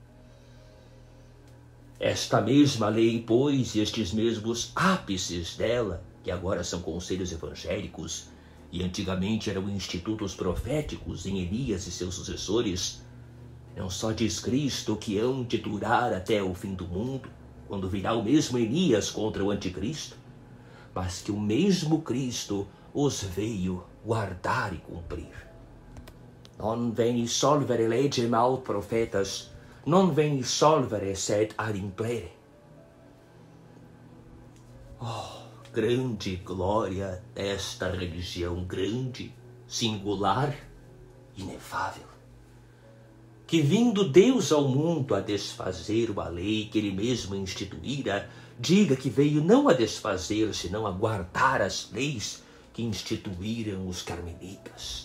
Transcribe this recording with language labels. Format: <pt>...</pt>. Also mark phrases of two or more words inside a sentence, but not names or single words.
<pt>Esta mesma lei, pois, e estes mesmos ápices dela, que agora são conselhos evangélicos, e antigamente eram institutos proféticos em Elias e seus sucessores, não só diz Cristo que hão de durar até o fim do mundo, quando virá o mesmo Elias contra o anticristo, mas que o mesmo Cristo os veio guardar e cumprir.</pt> <la>Non veni solvere legem aut profetas, non veni solvere sed ad implere.</la> <pt>Oh, grande glória desta religião grande, singular, inefável. Que vindo Deus ao mundo a desfazer uma lei que ele mesmo instituíra, diga que veio não a desfazer, senão a guardar as leis que instituíram os carmelitas.</pt>